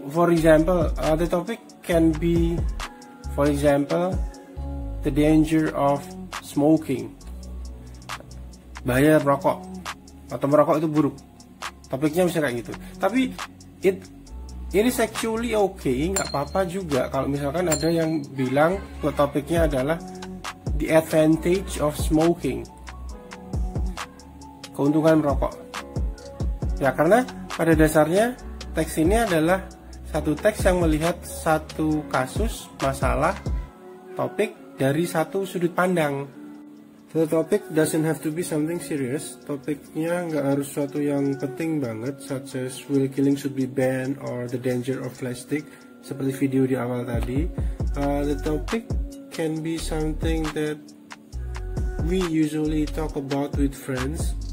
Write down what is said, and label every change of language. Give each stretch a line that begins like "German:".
English: For example, the topic can be, for example, the danger of smoking.
Indonesian: Bahaya merokok, atau merokok itu buruk. Topiknya bisa kayak gitu. Tapi
English: it is actually okay,
Indonesian: nggak apa-apa juga kalau misalkan ada yang bilang buat topiknya adalah
English: the advantage of smoking.
Indonesian: Keuntungan merokok. Ya, karena pada dasarnya teks ini adalah satu teks yang melihat satu kasus, masalah, topik dari satu sudut pandang.
English: The topic doesn't have to be something serious.
Indonesian: Topiknya nggak harus sesuatu yang penting banget,
English: such as will killing should be banned or the danger of plastic,
Indonesian: seperti video di awal tadi.
English: The topic can be something that we usually talk about with friends.